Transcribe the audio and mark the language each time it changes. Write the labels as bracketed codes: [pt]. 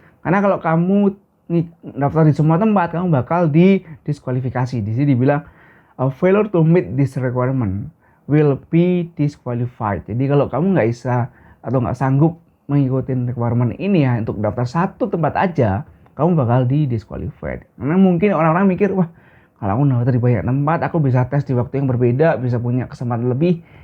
[id] Karena kalau kamu daftar di semua tempat, kamu bakal didiskualifikasi. Di sini dibilang [en] failure to meet this requirement will be disqualified. [id] Jadi kalau kamu nggak bisa atau nggak sanggup mengikuti requirement ini ya untuk daftar satu tempat aja, kamu bakal didisqualified. Karena mungkin orang-orang mikir, wah kalau aku daftar di banyak tempat, aku bisa tes di waktu yang berbeda, bisa punya kesempatan lebih.